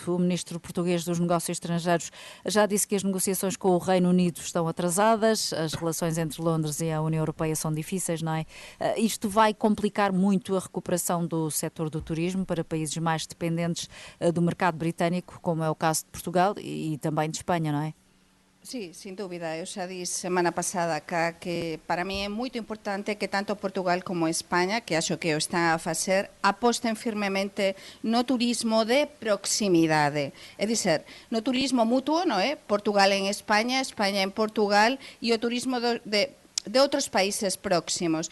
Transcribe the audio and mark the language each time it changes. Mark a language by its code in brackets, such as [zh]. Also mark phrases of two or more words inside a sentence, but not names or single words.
[pt] O ministro português dos Negócios Estrangeiros já disse que as negociações com o Reino Unido estão atrasadas, as relações entre Londres e a União Europeia são difíceis, não é? Isto vai complicar muito a recuperação do setor do turismo para países mais dependentes do mercado britânico, como é o caso de Portugal e também de Espanha, não é? [gl] Sí, sin dúbida. Eu xa disse semana pasada acá que para mí é muito importante que tanto Portugal como España, que acho que o están a facer, aposten firmemente no turismo de proximidade. É dizer, no turismo mutuo, non é? Portugal en España, España en Portugal e o turismo de outros países próximos.